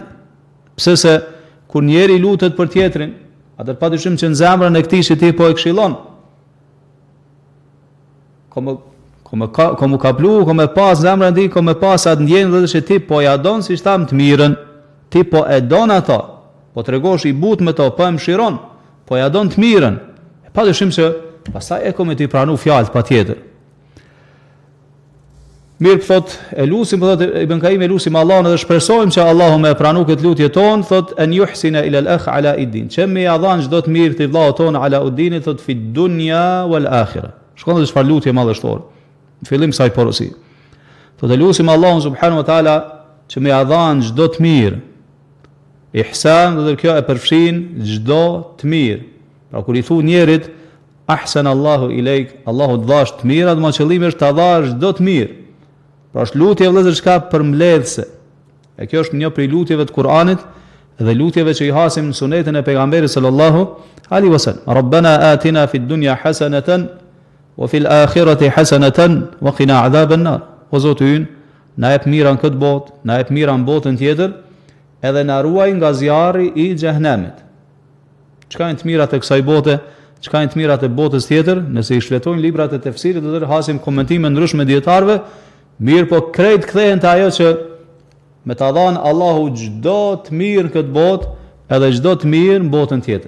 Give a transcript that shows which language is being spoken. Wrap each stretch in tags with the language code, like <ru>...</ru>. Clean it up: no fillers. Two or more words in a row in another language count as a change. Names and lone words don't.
<sq>Pse se kur njeri lutet për tjetrin, atëherë padyshim që në zemrën e këtij që ti po e këshillon, ka me pas zemrën e tij, ka me pas atë ndjenjë që ti po ja don si tham të mirën, ti po e don ata, po tregosh i but me to, po e mshiron, po ja don të mirën. Padyshim se pastaj e komë ti pranu fjalët patjetër. Mirë thot, e lusim, thot Ibn Qayyim, e lusim Allahun edhe shpresojmë që Allahu më pranu këtë lutje tonë, thot</sq> <ar>أن يحسن إلى الأخ على الدين.</ar> <sq>Që më ia dhan çdo të mirë të vllaut ton</sq> <ar>على الدين,</ar> <sq>thot</sq> <ar>في الدنيا والآخرة.</ar> <sq>Shkon dhe çfarë lutje madhështore. Në fillim kësaj porosi. Thot e lusim Allahun</sq> <ar>سبحانه وتعالى</ar> <sq>që më ia dhan çdo të mirë. Ihsan, dhe kjo e përfshin çdo të mirë. Pra kur i thu njerit</sq> <ar>أحسن الله إليك,</ar> <sq>Allahu të dhash të mirat, ma qëllimi është të dhash çdo të mirë. Pra është lutje vëllezër çka përmbledhse. E kjo është një prej lutjeve të Kur'anit dhe lutjeve që i hasim në sunetin e pejgamberit</sq> <ar>صلى الله عليه وسلم. ربنا آتنا في الدنيا حسنة وفي الآخرة حسنة وقنا عذاب النار.</ar> <sq>O Zoti ynë, na jep mira në këtë botë, na jep mira në botën tjetër, edhe na ruaj nga zjarri i xhehenemit. Çka janë të mirat e kësaj bote, çka janë të mirat e botës tjetër, nëse i shfletojnë librat e tefsirit dhe hasim komentime ndryshme dietarëve, mirë po krejt kthehen te ajo që me ta dhanë Allahu çdo të mirë në këtë botë, edhe çdo të mirë në botën tjetër.</sq>